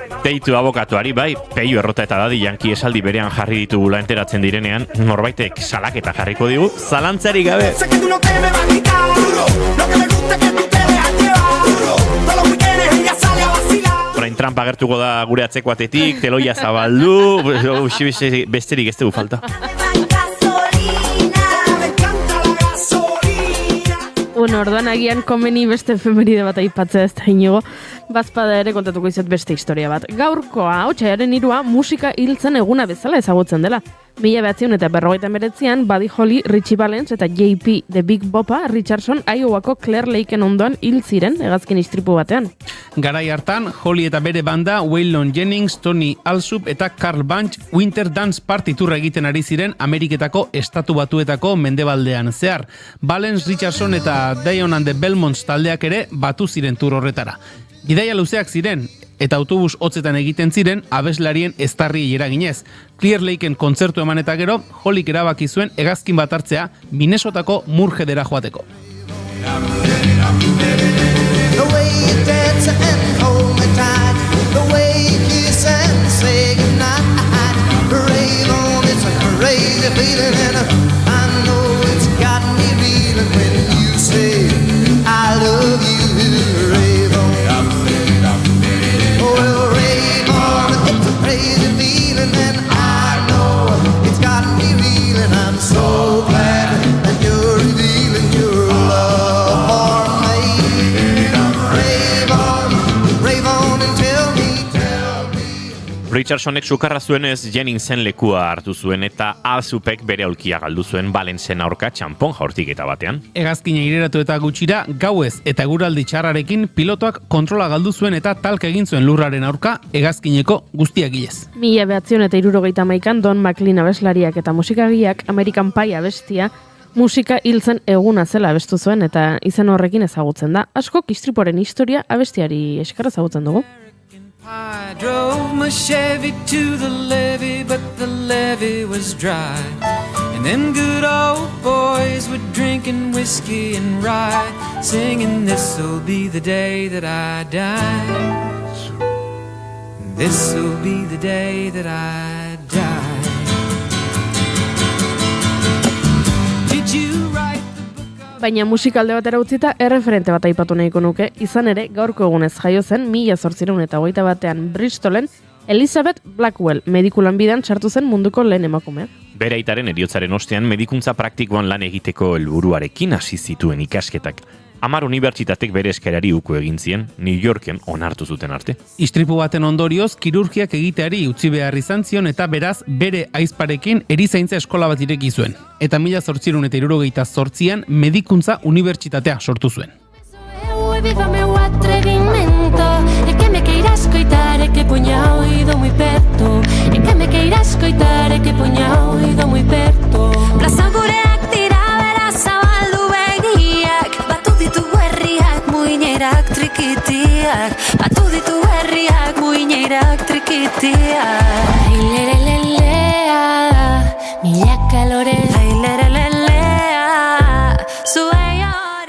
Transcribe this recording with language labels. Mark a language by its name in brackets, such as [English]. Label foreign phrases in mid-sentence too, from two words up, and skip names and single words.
[Basque] Beitu abokatuari, bai, Peio Errota eta Dadi Yankee esaldi berean jarri ditugula enteratzen direnean, norbaitek salaketa jarriko digu, zalantzarik gabe. [Spanish] Sé que tú no te me vas a quitar. Lo que me gusta es que tú te dejas llevar. Todos los weekendes ella sale a vacilar. [Basque] Orain Trump agertuko da gure atzeko atetik, teloia zabaldu, besterik ez dugu falta. [Spanish] Me encanta la gasolina. [Basque] Orduan agian komeni beste efemeride bat aipatzea ez da inigo, bazpada ere kontatuko izat beste historia bat. Gaurkoa, otsailaren 3 musika hiltzen eguna bezala ezagutzen dela. 1959an Buddy Holly, Richie Valens eta JP The Big Boppa Richardson Iowako Clear Lakeen ondoan hil ziren hegazkin istripu batean. Garai hartan, Holly eta bere banda Waylon Jennings, Tony Alsop eta Carl Bunch Winter Dance Party tour egiten ari ziren Ameriketako estatu batuetako mendebaldean zehar. Valens, Richardson eta Dion and the Belmonts taldeak ere batu ziren tour horretara. Bidaia luzeak ziren, eta autobus hotzetan egiten ziren abeslarien eztarri eraginez. Clear Lakeen kontzertu eman eta gero, Hollyk erabaki zuen hegazkin bat hartzea Minnesotako Murjedera joateko. [English] The way you dance and hold me tight, the way you kiss and say goodnight. Rave on, it's a crazy feeling, and I know it's got me reeling when you say I love you. Rave on, well, rave on, it's a crazy feeling, and I know it's got me reeling. I'm so glad that you're revealing your love for me. Rave on and tell me. Richardsonek sukarra zuenez Jenningsen lekua hartu zuen eta Alsupek bere aulkia galdu zuen Valensen aurka txanpon jaurtiketa batean. Hegazkina ireratu eta gutxira, gauez eta eguraldi txarrarekin pilotoak kontrola galdu zuen eta talka egin zuen lurraren aurka hegazkineko guztiak ilez. 1971an Don McLean abeslariak eta musikagileak American Pie abestia musika hiltzen eguna zela abestu zuen eta izen horrekin ezagutzen da. Askok istriporen historia abestiari esker ezagutzen dugu. I drove my Chevy to the levee, but the levee was dry. And them good old boys were drinking whiskey and rye, singing, "This'll be the day that I die. This'll be the day that I die." Did you write the book of... [Basque] Baina musikalde batera utzita erreferente bat aipatu nahiko nuke, izan ere gaurko egunez jaio zen 1821an Bristolen Elizabeth Blackwell mediku lanbidean sartu zen munduko lehen emakumea. Bere aitaren heriotzaren ostean medikuntza praktikoan lan egiteko helburuarekin hasi zituen ikasketak. 10 unibertsitatek bere eskerari uko egin zien, New Yorken onartu zuten arte. Istripu baten ondorioz, kirurgiak egiteari utzi behar izan zion eta beraz bere aizparekin erizaintza eskola bat ireki zuen. Eta 1878an medikuntza unibertsitatea sortu zuen. [Galician] E viva meu atrevimento, e que me queira escoitar, e que poña o oído moi perto, e que me queira escoitar, e que poña o oído moi perto. [Basque] Plaza gureak dira bera zabaldu begiak, batu ditu herriak muinerak trikitiak, batu ditu herriak muinerak trikitiak. Ailerelelea, mila kalore, ailerelelea, zuei ore.